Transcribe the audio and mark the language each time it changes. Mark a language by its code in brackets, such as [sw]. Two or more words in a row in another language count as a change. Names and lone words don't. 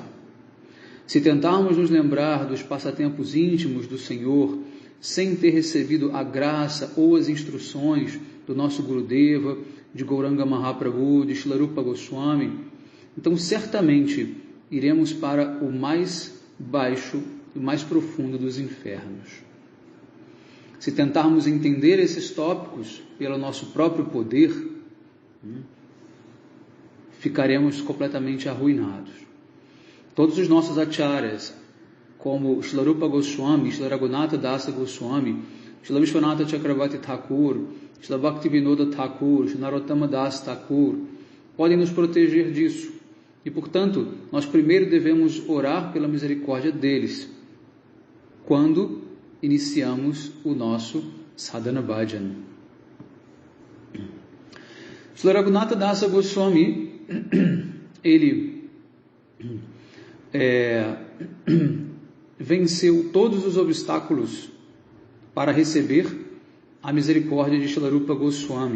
[pt] Se tentarmos nos lembrar dos passatempos íntimos do Senhor, sem ter recebido a graça ou as instruções do nosso Gurudeva, de Gauranga Mahaprabhu, de Shila Rupa Goswami, então certamente iremos para o mais baixo e mais profundo dos infernos. Se tentarmos entender esses tópicos pelo nosso próprio poder, ficaremos completamente arruinados. Todos os nossos acharyas, como Shila Rupa Goswami, Shila Raghunatha Dasa Goswami, Shila Vishwanatha Chakravarti Thakur, Shila Bhaktivinoda Thakur, Shila Narottama Das Thakur, podem nos proteger disso. E, portanto, nós primeiro devemos orar pela misericórdia deles, quando iniciamos o nosso [sa] Sadhana Bhajan. [pt] Shila Raghunatha Dasa Goswami, ele venceu todos os obstáculos para receber a misericórdia de Shila Rupa Goswami.